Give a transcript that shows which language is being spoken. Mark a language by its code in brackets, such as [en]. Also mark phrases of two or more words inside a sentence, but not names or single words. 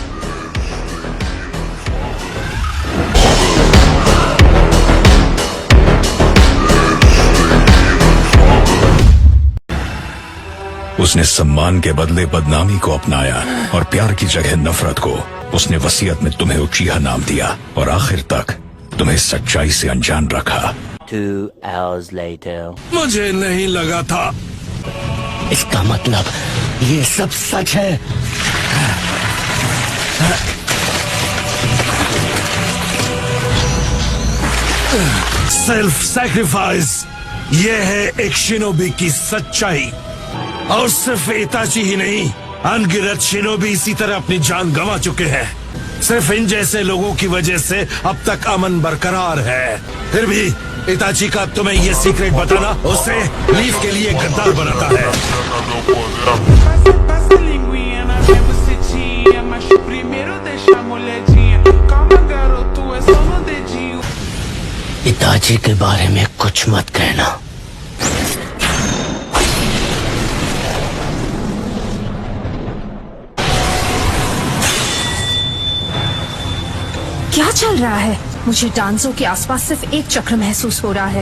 [hi] उसने सम्मान के बदले बदनामी को अपनाया और प्यार की जगह नफरत को। उसने वसीयत में तुम्हें उचिहा नाम दिया और आखिर तक तुम्हें सच्चाई से अनजान रखा। [en] 2 hours later. [hi] मुझे नहीं लगा था। इसका मतलब ये सब सच है। [en] self sacrifice, [hi] ये है एक शिनोबी की सच्चाई। और सिर्फ इताची ही नहीं, अनगिनत शिनोबी इसी तरह अपनी जान गंवा चुके हैं। सिर्फ इन जैसे लोगों की वजह से अब तक अमन बरकरार है। फिर भी इताची का तुम्हें ये सीक्रेट बताना उसे लीफ के लिए गद्दार बनाता है। [pt] Passa a linguinha na minha bucetinha, mas primeiro deixa a molhadinha. Calma, garoto, é só no dedinho. [hi] इताची के बारे में कुछ मत कहना। क्या चल रहा है? मुझे डांसों के आसपास सिर्फ एक चक्र महसूस हो रहा है।